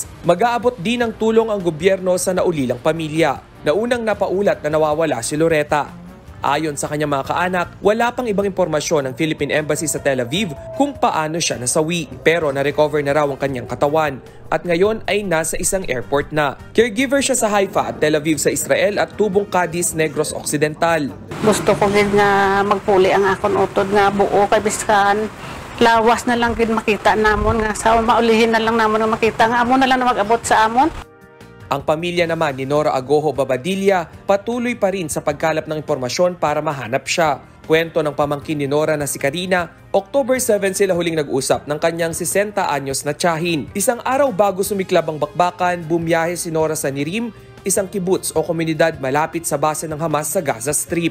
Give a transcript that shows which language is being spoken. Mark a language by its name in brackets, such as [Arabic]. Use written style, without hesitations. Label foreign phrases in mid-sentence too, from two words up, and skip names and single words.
[Filipino] Mag-aabot din ng tulong ang gobyerno sa naulilang pamilya, na unang napaulat na nawawala si Loretta. Ayon sa kanyang mga kaanak, wala pang ibang impormasyon ng Philippine Embassy sa Tel Aviv kung paano siya nasawi, pero na-recover na raw ang kanyang katawan at ngayon ay nasa isang airport na. Caregiver siya sa Haifa at Tel Aviv sa Israel at tubong Cadiz, Negros Occidental. [Hiligaynon] Gusto ko gid nga magpuli ang akon utod nga buo kay biskan lawas na lang gid makita namon nga sa maulihin na lang namon nga makita nga amo na lang na mag-abot sa amon. [Filipino] Ang pamilya naman ni Nora Agoho Babadilla patuloy pa rin sa pagkalap ng impormasyon para mahanap siya. Kwento ng pamangkin ni Nora na si Karina, October 7 sila huling nag-usap ng kanyang 60 anyos na tiyahin. Isang araw bago sumiklab ang bakbakan, bumiyahe si Nora sa Nirim, isang kibbutz o komunidad malapit sa base ng Hamas sa Gaza Strip.